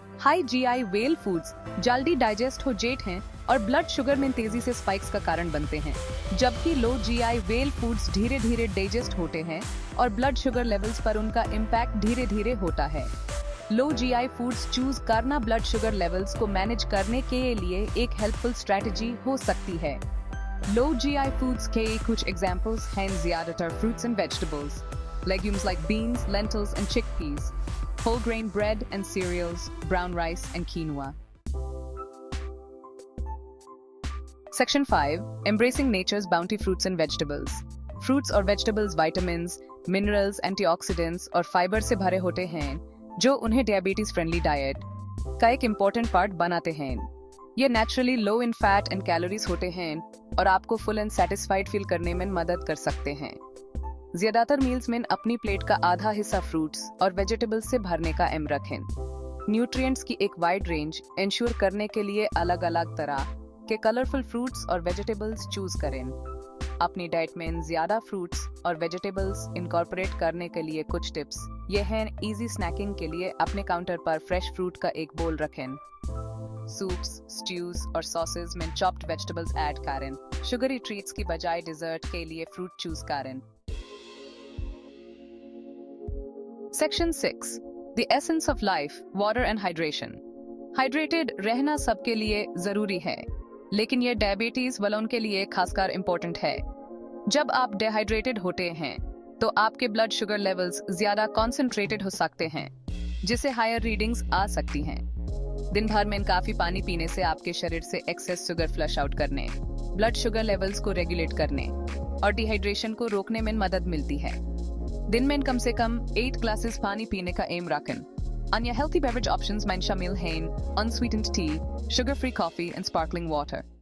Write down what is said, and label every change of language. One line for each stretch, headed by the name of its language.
Hindi: High GI well foods जल्दी digest हो जाते हैं और ब्लड शुगर में तेजी से स्पाइक्स का कारण बनते हैं, जबकि लो जीआई वेल फूड्स धीरे धीरे डाइजेस्ट होते हैं और ब्लड शुगर लेवल्स पर उनका इम्पैक्ट धीरे धीरे होता है। लो जीआई फूड्स चूज करना ब्लड शुगर लेवल्स को मैनेज करने के लिए एक हेल्पफुल स्ट्रेटजी हो सकती है।
English: low GI foods
Hindi: के कुछ एग्जांपल्स हैं ज्यादातर
English: Fruits and vegetables, legumes like beans, lentils and chickpeas, whole grain bread and cereals, brown rice and quinoa. Section 5. Embracing nature's bounty fruits and vegetables.
Hindi: Fruits और vegetables vitamins, minerals, antioxidants और fibre से भरे होते हैं जो उन्हें diabetes friendly diet का एक इम्पोर्टेंट पार्ट बनाते हैं। ये
English: naturally low in fat and calories
Hindi: होते हैं और आपको फुल एंड सेटिस्फाइड फील करने में मदद कर सकते हैं। ज्यादातर मील्स में अपनी प्लेट का आधा हिस्सा फ्रूट्स और वेजिटेबल्स से भरने का एम रखें। न्यूट्रिएंट्स की एक वाइड रेंज इंश्योर करने के लिए अलग अलग तरह के कलरफुल फ्रूट्स और वेजिटेबल्स चूज करें। अपनी डाइट में ज्यादा फ्रूट्स और वेजिटेबल्स इनकॉर्पोरेट करने के लिए कुछ टिप्स ये हैं। इजी स्नैकिंग के लिए अपने काउंटर पर फ्रेश फ्रूट का एक बोल रखें। सूप्स, स्ट्यूज और सॉसेज में चॉप्ड वेजिटेबल्स ऐड करें। शुगरी ट्रीट्स की बजाय डिजर्ट के लिए फ्रूट चूज करें।
English: Section 6. The essence of life, water and hydration.
Hindi: Hydrated रहना सबके लिए जरूरी है, लेकिन ये डायबिटीज वालों के लिए खासकर इम्पोर्टेंट है। जब आप डिहाइड्रेटेड होते हैं तो आपके ब्लड शुगर लेवल्स ज्यादा कॉन्सेंट्रेटेड हो सकते हैं, जिससे हायर रीडिंग्स आ सकती हैं। दिन भर में काफी पानी पीने से आपके शरीर से एक्सेस शुगर फ्लश आउट करने, ब्लड शुगर लेवल्स को रेगुलेट करने और डिहाइड्रेशन को रोकने में मदद मिलती है। दिन में कम से कम 8 ग्लासेस पानी पीने का एम रखें। अन्य healthy beverage options में शामिल हैं
English: unsweetened tea, sugar-free coffee and sparkling water.